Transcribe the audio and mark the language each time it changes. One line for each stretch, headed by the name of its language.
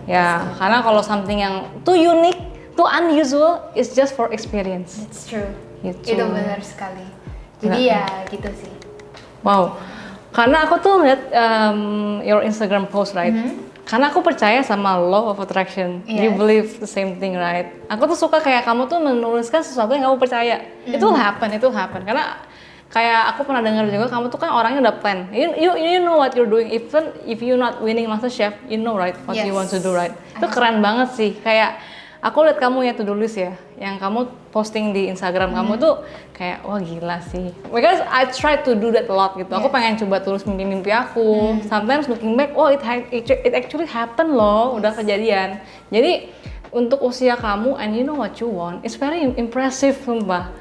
Indonesian: Ya, karena kalau
English: something yang too unique, too unusual, it's just for experience. It's true.
Indonesian: Gitu. Itu benar sekali. Jadi ya gitu sih. Wow, karena aku tuh lihat
English: your Instagram post, right?
Indonesian: Karena aku percaya sama law of attraction.
English: You Yes. believe the same thing, right?
Indonesian: Aku tuh suka kayak kamu tuh menuliskan sesuatu yang kamu percaya.
English: It will happen.
Indonesian: Karena kayak aku pernah dengar juga kamu tuh kan orangnya udah plan.
English: You know what you're doing. Even if you not winning MasterChef, you know right what you want to do, right?
Indonesian: Itu keren banget sih. Kayak aku lihat kamu ya to-do list ya, yang kamu posting di Instagram kamu tuh kayak wah gila sih.
English: Because I try to do that a lot gitu.
Indonesian: Aku pengen coba tulis mimpi-mimpi aku.
English: Sometimes looking back, oh it actually happen loh,
Indonesian: udah kejadian. Jadi untuk usia kamu
English: and you know what you want, it's very impressive sumpah.